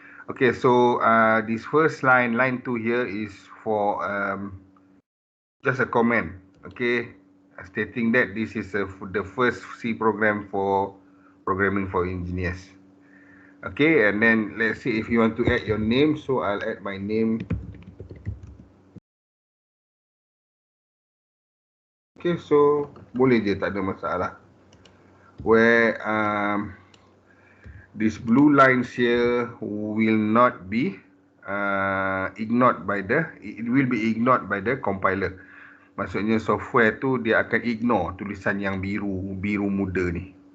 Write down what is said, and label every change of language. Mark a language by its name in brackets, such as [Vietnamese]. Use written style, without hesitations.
[English] Okay, so this first line 2 here is for just a comment. Okay, stating that this is the first C program for programming for engineers. Okay, and then let's see if you want to add your name, so I'll add my name. Okay, so [Malay] boleh je, tak ada masalah. [English] Where these blue lines here will not be ignored by it will be ignored by the compiler. [Malay] Maksudnya software tu dia akan ignore tulisan yang biru muda ni.